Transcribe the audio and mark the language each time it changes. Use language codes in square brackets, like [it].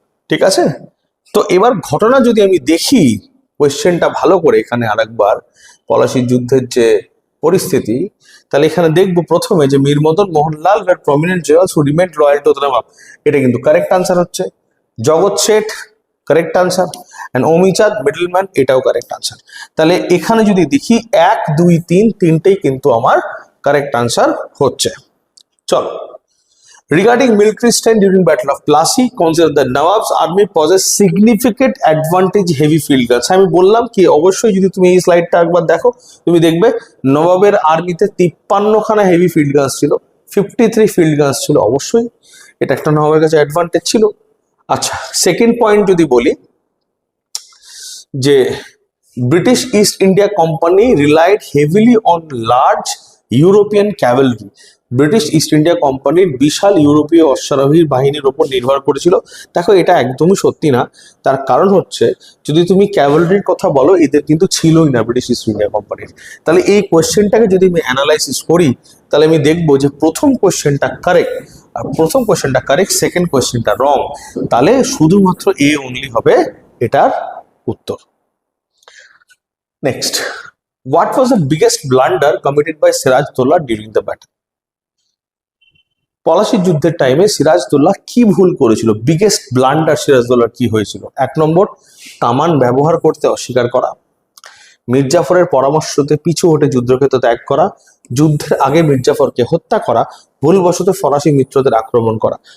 [bn] ঠিক আছে, তো এবার ঘটনা যদি আমি দেখি কোয়েশ্চেনটা ভালো করে, এখানে আরেকবার পলাশীর যুদ্ধের যে পরিস্থিতি, তাহলে এখানে দেখবো প্রথমে যে Mir Madan Mohanlal [en] were prominent generals who remained loyal to the [bn] নবাব, এটা কিন্তু কারেক্ট আনসার হচ্ছে। জগৎ Seth correct answer, and Amichand middleman, এটাও কারেক্ট আনসার। তাহলে এখানে যদি দেখি 1, 2, 3 তিনটেই কিন্তু আমার কারেক্ট আনসার হচ্ছে। [en] চলো, regarding military strength during Battle of Plassey, consider the Nawab's army possessed significant advantage heavy field guns। [bn] আমি বললাম কি, অবশ্যই যদি তুমি এই স্লাইডটা একবার দেখো, তুমি দেখবে নবাবের আর্মিতে 53খানা হেভি ফিল্ড গানস ছিল, 53 ফিল্ড গানস ছিল। অবশ্যই এটা একটা নবাবের কাছে অ্যাডভান্টেজ ছিল। আচ্ছা, সেকেন্ড পয়েন্ট যদি বলি, যে British east India company [en] Relied heavily on large European cavalry. [bn] British east India কোম্পানির বিশাল ইউরোপীয় অশ্বারোহী বাহিনীর উপর নির্ভর করেছিল। দেখো, এটা একদমই সত্যি না। তার কারণ হচ্ছে, যদি তুমি ক্যাভেলরির কথা বলো, এদের কিন্তু ছিলই না ব্রিটিশ ইস্ট ইন্ডিয়া কোম্পানির। তাহলে এই কোয়েশ্চেনটাকে যদি আমি অ্যানালাইসিস করি, তাহলে আমি দেখবো যে প্রথম কোয়েশ্চেনটা কারেক্ট, আর প্রথম কোয়েশ্চেনটা কারেক্ট, সেকেন্ড কোয়েশ্চেনটা রং। তাহলে শুধুমাত্র এ অনলি হবে এটার উত্তর। [en] Next, what was the biggest blunder committed by Siraj-Dowlah during the battle? [bn] পলাশীর যুদ্ধের টাইমে সিরাজদৌল্লাহ কি ভুল করেছিল? বিগেস্ট ব্লান্ডার সিরাজদৌল্লাহর কি হয়েছিল? 1 নম্বর, কামান ব্যবহার করতে অস্বীকার করা। মির্জাফরের পরামর্শতে পিছু হটে যুদ্ধক্ষেত্র ত্যাগ করা। যুদ্ধের আগে মির্জাফরকে হত্যা করা। ভুলবশত ফরাসি মিত্রদের আক্রমণ করা।